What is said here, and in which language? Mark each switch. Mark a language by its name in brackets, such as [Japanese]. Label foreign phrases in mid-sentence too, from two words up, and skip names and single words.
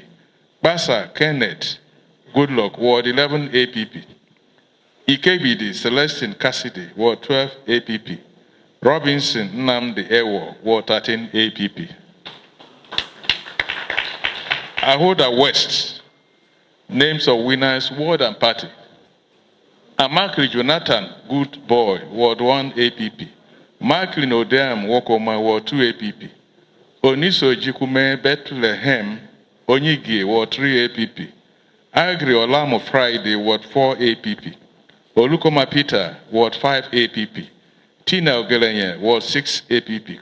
[English] Basa Kenneth Goodluck, Ward 11 APP. Ikebidi Celestine Cassidy, Ward 12 APP. Robinson Nnamdi Ewo, Ward 13 APP. Ahoda West, names of winners, ward and party. Amakli Jonathan Good Boy, Ward 1 APP. Marklin Odeam Wokoma, Ward 2 APP. Oniso Jikume Bethlehem Onyigi, Ward 3 APP. Agri Olamo Friday, Ward 4 APP. Olukoma Peter, Ward 5 APP. Tina Ogelenye, Ward 6 APP.